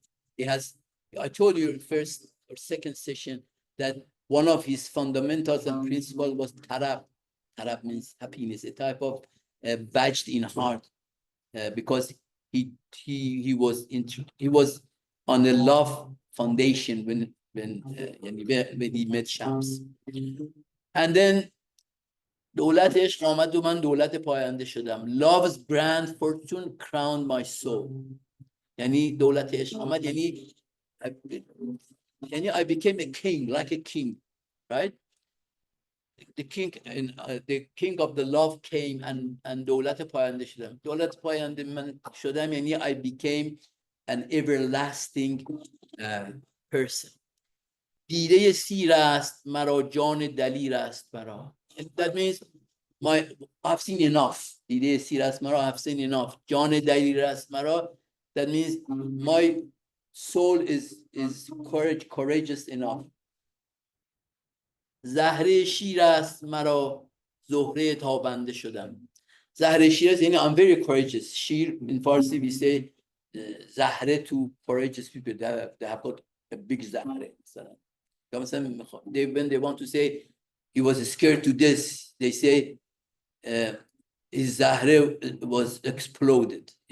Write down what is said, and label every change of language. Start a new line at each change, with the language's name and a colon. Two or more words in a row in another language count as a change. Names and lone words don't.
English: He has, I told you in first or second session that one of his fundamentals and principles was tarab. Tarab means happiness, a type of badged in heart, because he was on a love foundation when he met Shams. And then
Persian: دولت عشق آمد و من دولت پاینده شدم.
English: Love's grand fortune crowned my soul.
Persian: یعنی دولت عشق آمد یعنی
English: I became a king, like a king, right? The king of the love came and
Persian: دولت پاینده شدم. دولت پاینده من شدم یعنی
English: I became an everlasting person.
Persian: دیده سیر است مرا جان دلیر است مرا.
English: That means I've seen enough.
Persian: دیده سیر است مرا,
English: I've seen enough.
Persian: جان دلیر است مرا.
English: That means my soul is courageous enough.
Persian: زهره شیر است مرا زهره تابنده شدم. زهره شیر است یعنی
English: I'm very courageous. شیر in Farsi we say زهره to courageous people. They have got a big زهره. When they want to say he was scared to death, they say his zahre was exploded.